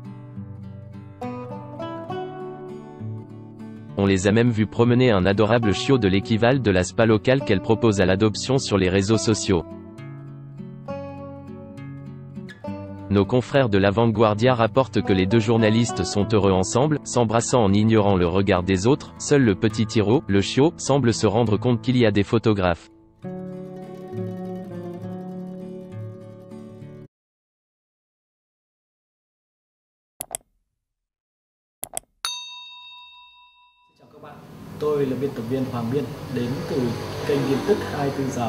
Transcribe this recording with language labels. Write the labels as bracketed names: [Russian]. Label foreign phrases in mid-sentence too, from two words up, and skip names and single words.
[French] On les a même vus promener un adorable chiot de l'équivalent de la spa locale qu'elle propose à l'adoption sur les réseaux sociaux. Nos confrères de La Vanguardia rapportent que les deux journalistes sont heureux ensemble, s'embrassant en ignorant le regard des autres. Seul le petit Tiro, le chiot, semble se rendre compte qu'il y a des photographes. [Vietnamese] Chào các bạn, tôi là biên tập viên Hoàng Biên, đến từ kênh tin tức 24 giờ.